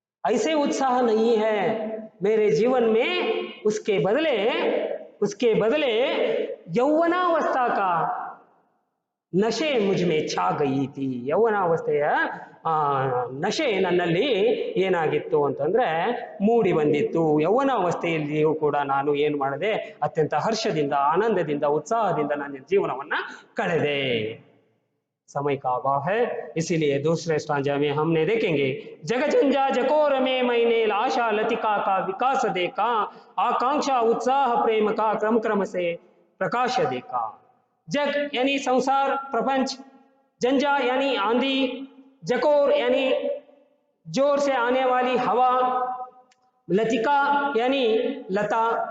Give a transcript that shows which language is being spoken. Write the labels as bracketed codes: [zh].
[hi] ऐसे उत्साह नहीं है मेरे जीवन में। उसके बदले यौवनावस्था का नशे मुझ में छा गई थी। [kn] ಯೌವನಾವಸ್ಥೆಯ ನಶೆ ನನ್ನಲ್ಲಿ ಏನಾಗಿತ್ತು ಅಂತಂದ್ರೆ ಮೂಡಿ ಬಂದಿತ್ತು। ಯೌವನಾವಸ್ಥೆಯಲ್ಲಿಯೂ ಕೂಡ ನಾನು ಏನು ಮಾಡಿದೆ? ಅತ್ಯಂತ ಹರ್ಷದಿಂದ, ಆನಂದದಿಂದ, उत्साहದಿಂದ ನನ್ನ ಜೀವನವನ್ನ ಕಳೆದೆ। [hi] समय का अभाव है, इसीलिए दूसरे स्टांजा में हमने देखेंगे, जगजंजा जकोर में मैंने आशा लतिका का विकास देखा, आकांक्षा उत्साह प्रेम का क्रम क्रम से प्रकाश देखा। जग यानी संसार, प्रपंच, जंजा यानी आंधी, जकोर यानी जोर से आने वाली हवा, लतिका यानी लता।